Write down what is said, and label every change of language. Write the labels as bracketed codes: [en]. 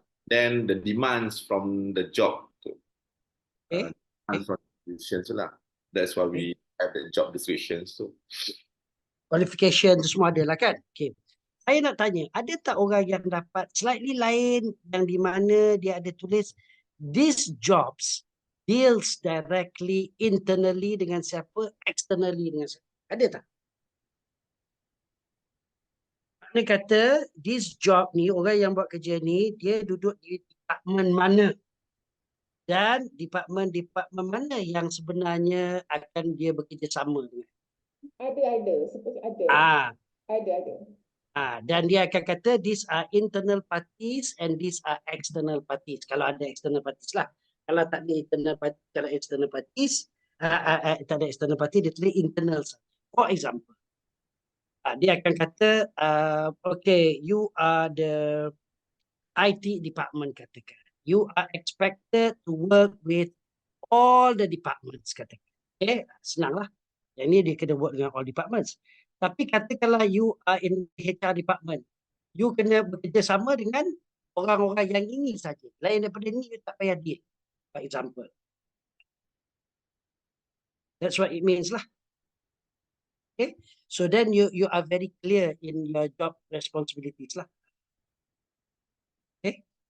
[en] then the demands from the job. Demands from the positions lah. That's why we have the job descriptions tu. [ms] Qualification tu semua ada lah kan? Okay. Saya nak tanya, ada tak orang yang dapat slightly lain yang di mana dia ada tulis [en] these jobs deals directly internally [ms] dengan siapa, externally dengan siapa? Ada tak? Mana kata this job ni, orang yang buat kerja ni, dia duduk di department mana? Dan department mana yang sebenarnya akan dia bekerjasama dengan? Ada. Seperti ada. Ada. Dan dia akan kata [en] these are internal parties and these are external parties. [ms] Kalau ada external parties lah. Kalau tak ada internal parties, kalau external parties, tak ada external party, dia tulis internal. [en] For example, [ms] dia akan kata, [en] okay, you are the IT department katakan. You are expected to work with all the departments katakan. Okay, senanglah. [ms] Yang ni dia kena work dengan all departments. Tapi katakanlah [en] you are in HR department. [ms] You kena bekerjasama dengan orang-orang yang ini saja. Lain daripada ni, you tak payah deal. [en] For example. That's what it means lah. Okay, so then you are very clear in your job responsibilities lah. Okay.